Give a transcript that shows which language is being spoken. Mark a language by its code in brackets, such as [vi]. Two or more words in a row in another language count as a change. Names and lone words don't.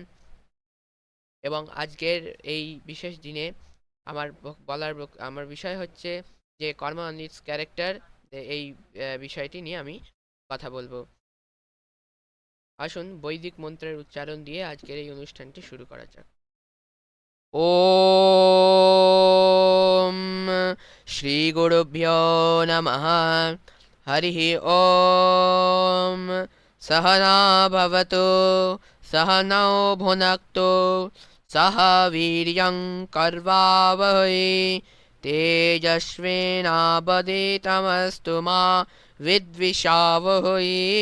[bn] এবং আজকের এই বিশেষ দিনে আমার বিষয় হচ্ছে যে কর্ম [en] and its character, [bn] এই বিষয়টি নিয়ে আমি কথা বলবো। আসুন বৈদিক মন্ত্রের উচ্চারণ দিয়ে আজকের এই অনুষ্ঠানটি শুরু করা যাক। [sa] ওম শ্রী গুরুভ্যো নমঃ। হরি ওম। सहना भवतु सहनौ भुनक्तु सह वीर्यं करवावहै तेजस्विनावधीतमस्तु मा विद्विषावहै।